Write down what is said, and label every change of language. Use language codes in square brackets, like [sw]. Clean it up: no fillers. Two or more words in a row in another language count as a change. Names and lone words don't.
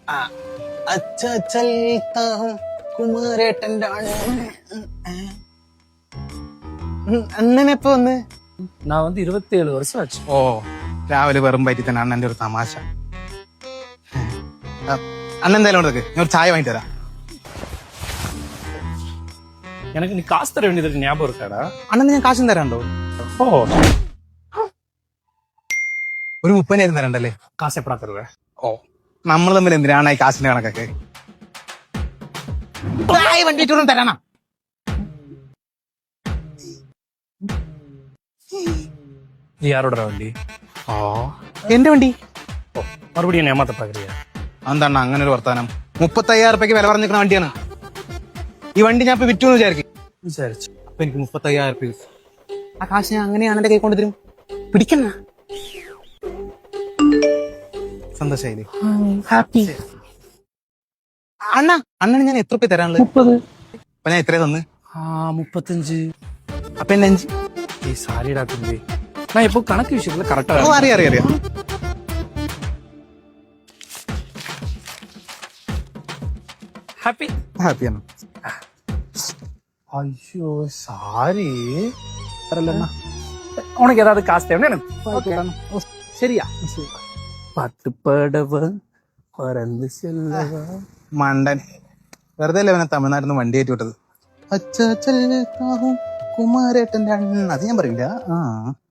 [ml] കുമാരേട്ടന്റെ അണ്ണനെപ്പോ വന്ന്? [ta] நான் வந்து 27 வருஷம் ஆச்சு. [ml] ഓ രാവിലെ വെറും പറ്റി തന്നെ അണ്ണന്റെ ഒരു തമാശ. അണ്ണൻ എന്തായാലും ഉണ്ടക്ക് ഞാൻ ഒരു ചായ വാങ്ങി തരാം. [ta] எனக்கு நீ காசு தர வேண்டியது ஞாபகம் இருக்காடா? [ml] അണ്ണന് ഞാൻ കാശും തരാണ്ടോ? ஓ, ഒരു 30,000 തരണ്ടല്ലേ? [ta] காசு எப்படா தருவேன்? [ml] ഓ നമ്മൾ തമ്മിൽ എന്തിനാണ് ഈ കാശിന്റെ കണക്കൊക്കെ? വണ്ടിട്ടൊന്നും തരണം. [ta] இது யாரோட வண்டி? [ml] ഓ എന്റെ വണ്ടി. [ta] ஓ, மறுபடியும் என்ன ஏமாத்த பாக்குறியா? [ml] എന്താണ് അങ്ങനെ ഒരു വർത്താനം? 35,000 രൂപയ്ക്ക് വില പറഞ്ഞിരിക്കുന്ന വണ്ടിയാണ് ഈ വണ്ടി. ഞാൻ ഇപ്പൊ വിറ്റു എന്ന് വിചാരിക്കും. [ta] விசாரிச்சு [ml] അപ്പൊ എനിക്ക് 35,000 രൂപ. ആ കാശ് ഞാൻ അങ്ങനെയാണ് എന്റെ കൈ കൊണ്ടുതരും. പിടിക്കണ സന്തോഷായില്ലേ? ഹാപ്പി. അണ്ണന് ഞാൻ എത്ര രൂപ തരാനുള്ളത്? 30. അപ്പൊ ഞാൻ എത്രയാ തന്ന്? 35. അപ്പൊ എന്നെ 5. [ta] ஏய் சாரிடா தம்பி, நான் இப்போ கணக்கு விஷயத்துல கரெக்டா [ml] ഓ അറിയാം. [ta] ஹாப்பி. [ml] ഹാപ്പിയാണ്. [ta] ஐயோ சாரி. [ml] അത്രല്ലണ്ണ. [ta] உனக்கு ஏதாவது காசு தேவைன்னா எனக்கு [ml] ശരിയാ. [ta] பாட்டு பாடவா பறந்து செல்லவா. [ml] മണ്ടൻ വെറുതെ അല്ലേ അവനെ തമിഴ്നാട്ടിൽ നിന്ന് വണ്ടി കയറ്റി വിട്ടത്. കുമാരേട്ടന്റെ അണ്ണ അത് ഞാൻ പറയില്ല.